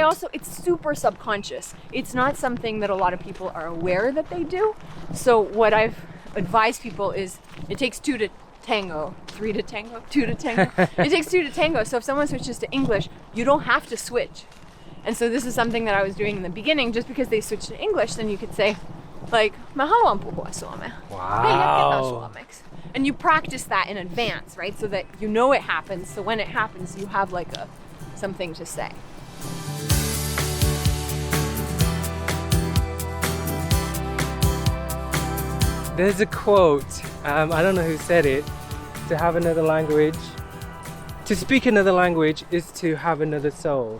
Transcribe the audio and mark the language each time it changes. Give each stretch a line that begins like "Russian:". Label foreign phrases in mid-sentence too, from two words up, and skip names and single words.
English: I also, it's super subconscious. It's not something that a lot of people are aware that they do. So what I've advised people is it takes two to tango, three to tango, two to tango. It takes two to tango. So if someone switches to English, you don't have to switch. And so this is something that I was doing in the beginning. Just because they switch to English, then you could say, like,
Finnish: mä haluan puhua suomea.
English: Wow.
Finnish: Hei, jatketaan suomeksi.
English: And you practice that in advance, right? So that you know it happens. So when it happens, you have like something to say. There's a quote, I don't know who said it, to have another language, to speak another language is to have another soul.